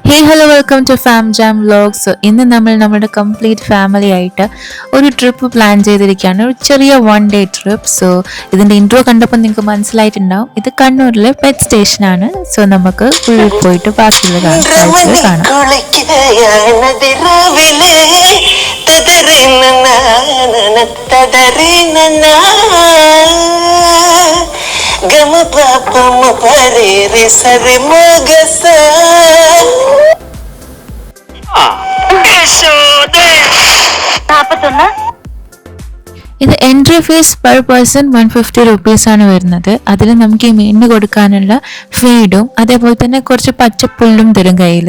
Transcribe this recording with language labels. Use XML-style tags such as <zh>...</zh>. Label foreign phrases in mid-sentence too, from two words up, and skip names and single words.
<en>hello welcome to</en> <ml>ഫാം ജാം വ്ലോഗ്സ്. സോ ഇന്ന് നമ്മൾ നമ്മുടെ</ml> <en>complete family</en> <ml>ആയിട്ട് ഒരു ട്രിപ്പ് പ്ലാൻ ചെയ്തിരിക്കുകയാണ്, ഒരു ചെറിയ</ml> <en>one day trip.</en> <ml>സോ ഇതിൻ്റെ ഇൻട്രോ കണ്ടപ്പോൾ നിങ്ങൾക്ക് മനസ്സിലായിട്ടുണ്ടാവും, ഇത് കണ്ണൂരിലെ പെറ്റ് സ്റ്റേഷനാണ്. സോ നമുക്ക് ഉള്ളിൽ പോയിട്ട് ബാക്കിയുള്ള കാഴ്ചകൾ കാണാം. గమ పాపమ పరే రే సరి మగస ഇത്</ml> <en>entry fee per person</en> <ml>150 റുപ്പീസാണ് വരുന്നത്. അതിൽ നമുക്ക് ഈ മീനിന് കൊടുക്കാനുള്ള ഫീഡും അതേപോലെ തന്നെ കുറച്ച് പച്ചപ്പുല്ലും തരും കയ്യിൽ.</ml>